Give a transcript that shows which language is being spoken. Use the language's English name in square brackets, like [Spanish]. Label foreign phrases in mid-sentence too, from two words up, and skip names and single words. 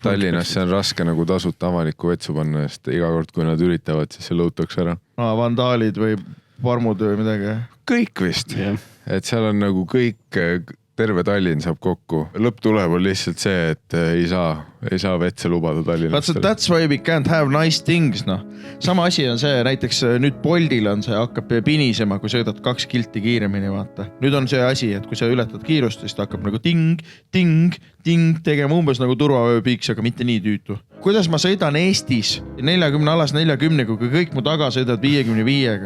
[Estonian] Tallinnasse on raske nagu tasuta avalikku vetsu panna, sest iga kord, kui nad üritavad, siis see lõutakse ära. Vandaalid või parmud või midagi. Kõik vist. Et seal on nagu kõik, terve Tallinn saab kokku. Lõpptuleb on lihtsalt see, et ei saa vetse lubada Tallinnasse. [English] But that's why we can't have nice things, [Estonian] noh. Sama asi on see, näiteks nüüd Boltil on see, hakkab pinisema, kui sõidad 2 kilti kiiremini, vaata. Nüüd on see asi, et kui sa ületad kiirust, siis ta hakkab nagu ting, tegema umbes nagu turvavööpiiks, aga mitte nii tüütu. Kuidas ma sõidan Eestis 40 alas 40, kui kõik mu taga sõidad 55-ga?